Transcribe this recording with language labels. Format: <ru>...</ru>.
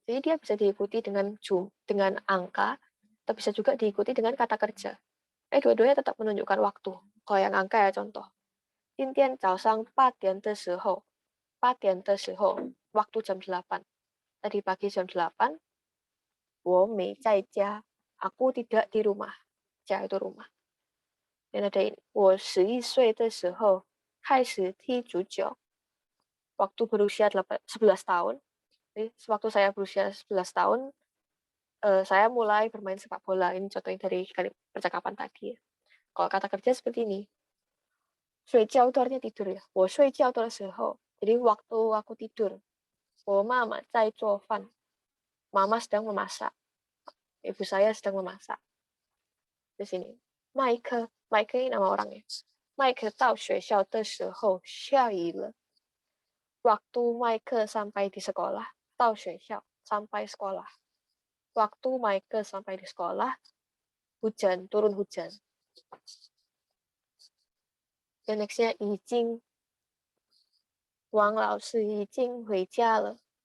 <id>Jadi dia bisa diikuti dengan angka, atau bisa juga diikuti dengan kata kerja. Dua-duanya tetap menunjukkan waktu. Kalau yang angka ya contoh.</id> <zh>今天早上8点的时候, 8点的时候,</zh> <id>waktu jam 8. Tadi pagi jam 8,</id> <zh>我没在家,</zh> <id>aku tidak di rumah. 家 itu rumah. Dan ada ini,</id> <zh>我11岁的时候开始踢足球.</zh> <id>Waktu berusia 11 tahun. Jadi, waktu saya berusia 11 tahun, saya mulai bermain sepak bola. Ini contohnya dari percakapan tadi. Kalau kata kerja seperti ini. 睡觉 itu artinya tidur ya.</id> <zh>我睡觉的时候.</zh> <id>Jadi waktu aku tidur.</id> <zh>我妈妈在做饭.</zh> <id>Mama sedang memasak. Ibu saya sedang memasak. Di sini. Mike ini nama orangnya.</id> <zh>Mike 到学校的时候下雨了.</zh> <id>Waktu Mike sampai di sekolah.</id> <zh>到学校</zh> <id>sampai sekolah. Waktu Mike sampai di sekolah, hujan, turun hujan. Dan nextnya</id> <zh>已经 Wang Lao Shi 已经回家了.</zh>